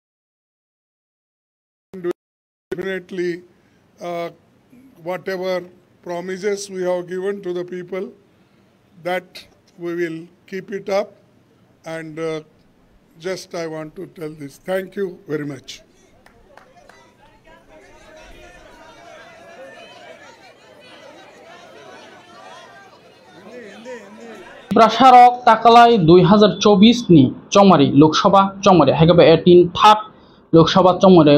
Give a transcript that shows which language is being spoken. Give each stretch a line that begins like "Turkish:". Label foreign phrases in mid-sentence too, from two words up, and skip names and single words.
English: definitely whatever promises we have given to the people, that we will keep it up. And just I want to tell this. Thank you very much.
Bodo: प्रसारक ताकालाई 2024 नि चौमारी लोकसभा चौमारी हाइगबा 18 थाक लोकसभा चौमारी